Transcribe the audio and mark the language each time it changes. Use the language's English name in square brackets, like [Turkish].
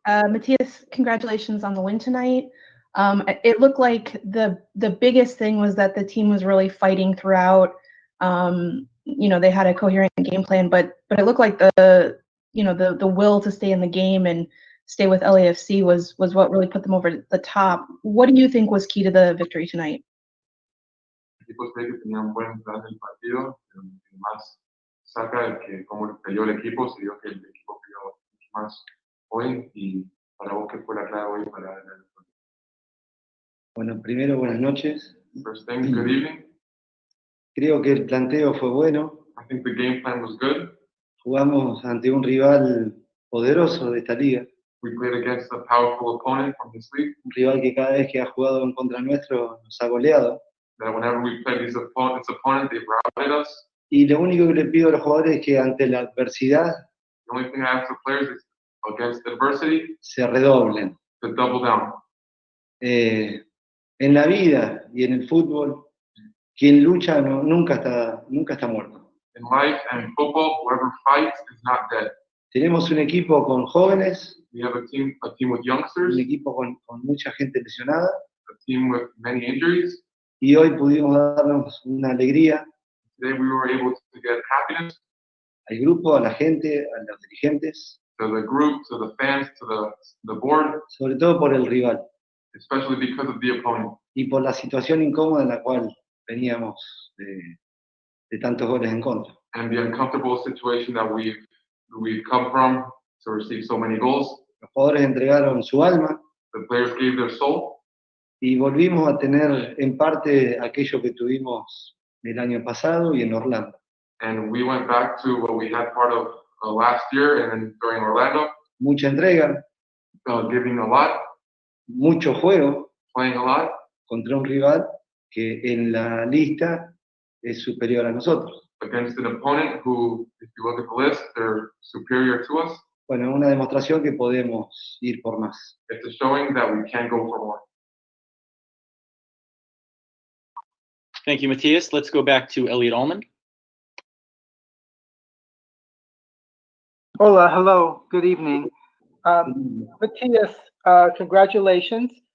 [English] Matias, congratulations on the win tonight. It looked like the biggest thing was that the team was really fighting throughout. You know, they had a coherent game plan, but it looked like the will to stay in the game and stay with LAFC was what really put them over the top. What do you think was key to the victory tonight? [Spanish] El equipo sé que tenía un buen plan del partido, pero lo que más saca es que como peleó el equipo, se vio que el equipo peleó mucho más hoy, y para vos, ¿qué fue la clave hoy para ganar el partido? Bueno, primero, buenas noches. [English] First thing, good evening. [Spanish] Creo que el planteo fue bueno. [English] I think the game plan was good. [Spanish] Jugamos ante un rival poderoso de esta liga. [English] We played against a powerful opponent from this league. [Spanish] Un rival que cada vez que ha jugado en contra nuestro nos ha goleado. [English] That whenever we played this opponent, they've routed us. [Spanish] Y lo único que le pido a los jugadores es que ante la adversidad [English] The only thing I ask the players is against adversity, [Spanish] se redoblen. [English] to double down. [Spanish] En la vida y en el fútbol, quien lucha nunca está muerto. [English] In life and in football, whoever fights is not dead. [Spanish] Tenemos un equipo con jóvenes, [English] We have a team with [Spanish] un [English] youngsters, [Spanish] equipo con mucha gente lesionada, [English] a team with many injuries. [Spanish] y hoy pudimos darnos una alegría [English] Today we were able to get happiness [Spanish] al grupo, a la gente, a los dirigentes, [English] to the group, to the fans, to the board, [Spanish] sobre todo por el rival [English] especially because of the opponent [Spanish] y por la situación incómoda en la cual veníamos de tantos goles en contra. [English] and the uncomfortable situation that we've come from to receive so many goals. [Spanish] Los jugadores entregaron su alma [English] The players gave their soul, [Spanish] y volvimos a tener en parte aquello que tuvimos el año pasado y en Orlando. [English] and we went back to what we had part of last year and then during Orlando. [Spanish] Mucha entrega, [English] Giving a lot, [Spanish] mucho juego [English] playing a lot [Spanish] contra un rival que en la lista es superior a nosotros. [English] against an opponent who, if you look at the list, they're superior to us. [Spanish] Bueno, una demostración que podemos ir por más. [English] It's a showing that we can go for more. Thank you, Matthias. Let's go back to Elliot Allman. Hola, hello, good evening. Matthias, congratulations.